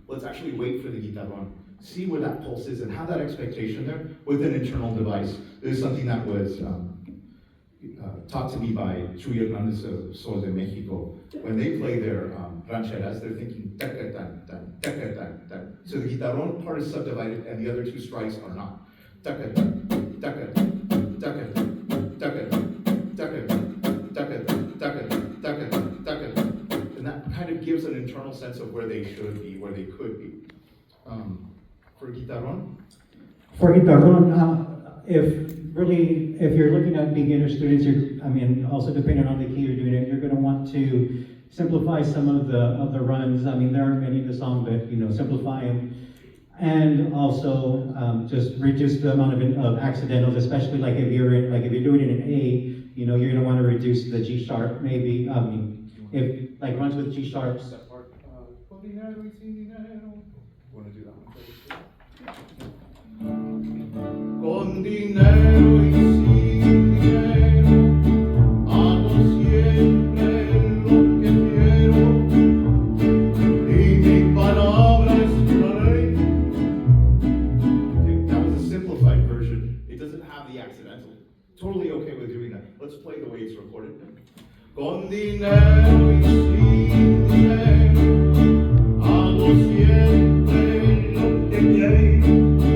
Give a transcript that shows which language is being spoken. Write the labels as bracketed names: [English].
[English] Let's actually wait for the guitarron. See where that pulse is and have that expectation there with an internal device. This is something that was taught to me by Chuy Hernandez of Sol de Mexico. When they play their rancheras, they're thinking teca tan tan teca tan tan. So the guitarron part is subdivided, and the other 2 strikes are not. Teca tan teca tan teca tan teca tan teca tan teca tan teca tan teca tan teca tan. And that kind of gives an internal sense of where they should be, where they could be. For guitarron. For guitarron, if you're looking at beginner students, also depending on the key you're doing it, you're going to want to simplify some of the runs. There aren't many in the song, but simplify them, and also just reduce the amount of accidentals, especially like if you're doing it in A, you're going to want to reduce the G sharp maybe. If like runs with G sharps. Want to do that one first? [Spanish] Con dinero y sin dinero, hago siempre lo que quiero, y mi palabra es la ley. [English] Okay, that was a simplified version. It doesn't have the accidental. Totally okay with doing that. Let's play the way it's recorded. [Spanish] Con dinero y sin dinero, hago siempre lo que quiero.